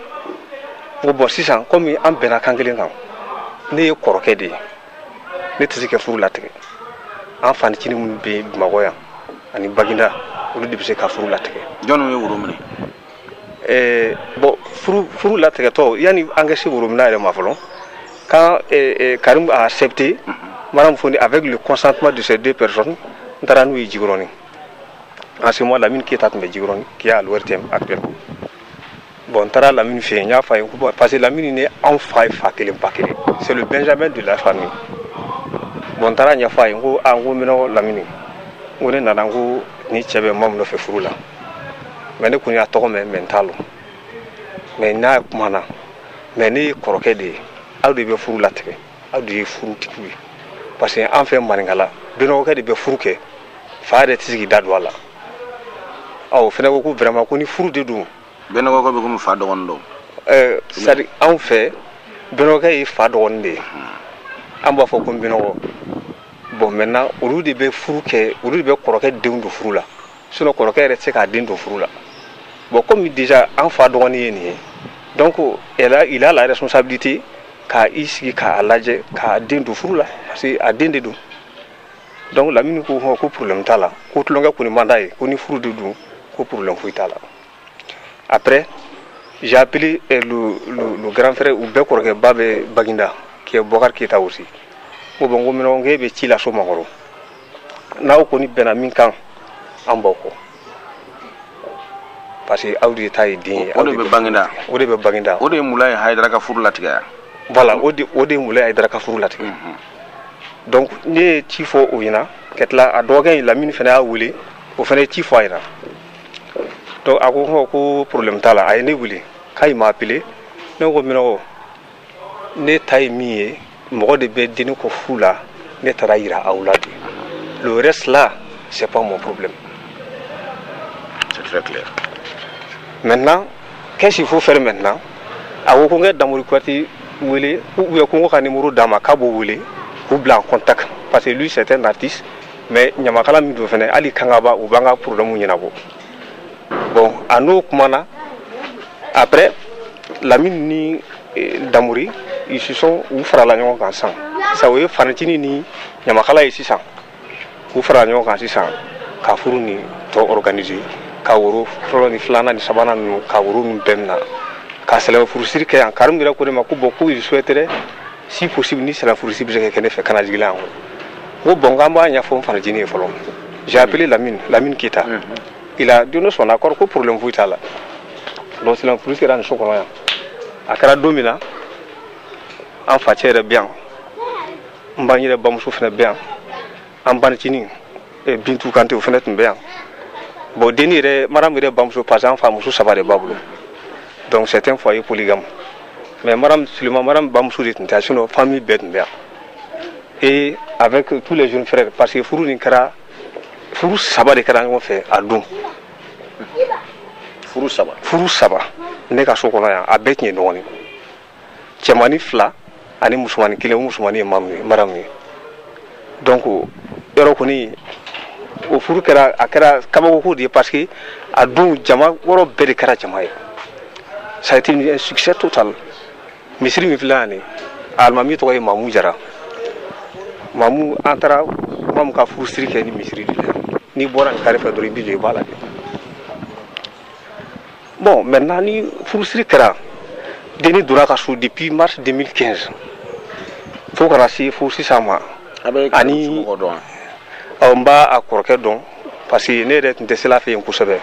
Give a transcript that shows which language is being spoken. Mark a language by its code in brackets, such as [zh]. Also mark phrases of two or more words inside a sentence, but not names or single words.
[bm] ko bon sisan komi an bɛnna kan kelen kan ne ye kɔrɔkɛ de ye ne tɛ se ka furu latigɛ. an fanicinin minnu bɛ Bamakɔ yan ani Baginda olu de bɛ se ka furu latigɛ. jɔnni ye woro minɛ? bon furu latigɛtɔ yanni an ka se woro minɛ yɛrɛ ma fɔlɔ [fr] quand Karim a accepté Madame Fondi avec le consentement de ces deux personnes [bm] n taara n'u ye Jikɔrɔni. [fr] en ce moment [bm] Lamine Keyita tun bɛ Jikɔrɔni [fr] qui est à l'ORTM actuellement. [bm] bon n taara Lamine fɛ yen n y'a fɔ a ye [fr] parce que [bm] Lamine ni anw fa ye fa kelen ba kelen, [fr] c'est le Benjamin de la famille. [bm] bon n taara ɲɛfɔ a ye n ko n ko minɛ Lamine n ko ne nana n ko ni cɛ bɛ Mamu nɔfɛ furu la, mais ne kɔni y'a tɔgɔ mɛn mais n t'a lɔn, mais n'a kumana mais ne ye kɔrɔkɛ de ye, aw de bɛ furu latigɛ, aw de ye furutigiw ye. [fr] parce que [bm] an fɛ Maninkala benɔgɔkɛ de bɛ furu kɛ fa yɛrɛ tɛ se k'i da don a la. o fana ko ko vraiment ko ni furu de don. benɔgɔkɛ bɛ komi fa dɔgɔnin dɔn. [fr] c'est à dire [bm] anw fɛ benɔgɔkɛ ye fa dɔgɔnin de ye. an b'a fɔ ko benɔgɔ. bon maintenant olu de bɛ furu kɛ, olu de bɛ kɔrɔkɛ denw don furu la, sinon kɔrɔkɛ yɛrɛ tɛ se k'a den don furu la. bon [fr] comme déjà [bm] an fa dɔgɔnin ye nin ye, [fr] donc il a la responsabilité [bm] k'a i sigi k'a lajɛ k'a den don furu la [fr] parce que [bm] a den de don. donc Lamine ko ko problème t'a la, ko tulonkɛ kɔni man d'a ye, ko ni furu de don ko problème foyi t'a la. [fr] après j'ai appelé le grand frère [bm] u bɛɛ kɔrɔkɛba bɛ Baginda [fr] qui est Bubakari Keyita aussi. [bm] ko bon ko minɛ ko e bɛ ci la so makɔrɔ, n'aw kɔni bɛnna min kan an b'aw kɔ [fr] parce que [bm] aw de ta ye den ye. o de bɛ Baginda. o de bɛ Baginda. o de ye Mulaye Hayidara ka furu latigɛ yan. voilà o de ye Mulaye Hayidara ka furu latigɛ. donc ne ye ci fɔ o ɲɛna ka tila a dɔgɔkɛ in Lamine fana y'a wele o fana ye ci fɔ a ɲɛna. donc a ko ko problème t'a la, a ye ne wele k'a [fr] m'a appelé. [bm] ne ko minɔgɔ ne ta ye min ye mɔgɔ de bɛ denni kɔ furu la, ne taara yira aw la de, [fr] le reste là c'est pas mon problème. c'est très clair. maintenant qu'est-ce qu'il faut faire maintenant? [bm] a ko n ka Damori Kouyaté wele [fr] ou bien [bm] ko n ko ka numéro d'a ma k'a b'o wele k'u bila [fr] en contact parce que lui c'est un artiste mais [bm] ɲamakala min don fɛnɛ hali kangaba u b'an ka problème ɲɛnabɔ. bon a n'o kumana après Lamine ni Damori [fr] ils se sont [bm] u farala ɲɔgɔn kan sisan o ye fanicinin ni ɲamakala ye sisan u farala ɲɔgɔn kan sisan ka furu ni tɔ organiser ka woro fɔlɔ ni filanan ni sabanan ninnu ka woro min bɛɛ mina ka sɛlɛn furusiri kɛ yan. Karimu yɛrɛ ko ne ma ko bon ko [fr] il souhaiterait si possible [bm] ni sɛlɛn furusiri bɛ se ka kɛ ne fɛ kana jigin yan ko bon k'an b'a ɲɛfɔ n fanicinin ye fɔlɔ. [fr] j'ai appelé Lamine Keyita. il a donné son accord [bm] ko problème foyi t'a la. donc sɛlɛn furusiri kɛra nin so kɔnɔ yan a kɛra don min na an facɛ yɛrɛ bɛ yan n b'an yɛrɛ bamuso fana bɛ yan an banicinin Bintu Kante o fana tun bɛ yan. bon denni yɛrɛ Maramu yɛrɛ bamuso [fr] parce que [bm] an fa muso 3 de b'a bolo, [fr] donc c'est un foyer polygame, mais [bm] Maramu bamuso de tun tɛ, sinon famille bɛɛ tun bɛ yan. [fr] et avec tous les jeunes frères parce que [bm] furu nin kɛra furu 3 de kɛra ɲɔgɔn fɛ a don. furu 3 ne ka so kɔnɔ yan a bɛɛ tun ye ɲɔgɔn ye, cɛmani 2 ani musomani 1, o musomani ye Maramu ye. donc yɔrɔ kɔni o furu kɛra a kɛra kabako de ye [fr] parce que [bm] a don jama wɔrɔ bɛɛ de kɛra jama ye. [fr] ça a été un succès total. [bm] misiri min filɛ yan nin a alimami tɔgɔ ye Mamu Jara. mamu antara mamu ka furusiri kɛ ni misiri de la ni bɔra nin kare fɛ dɔrɔn i bi jɔ i b'a la de. Bon maintenant ni furusiri kɛra deni donna ka so [fr] depuis mars [bm] 2015 fo kana se fo sisan ma ani n b'a a kɔrɔkɛ dɔn [fr] parce que [bm] ne yɛrɛ tun tɛ sela fɛ yen kosɛbɛ.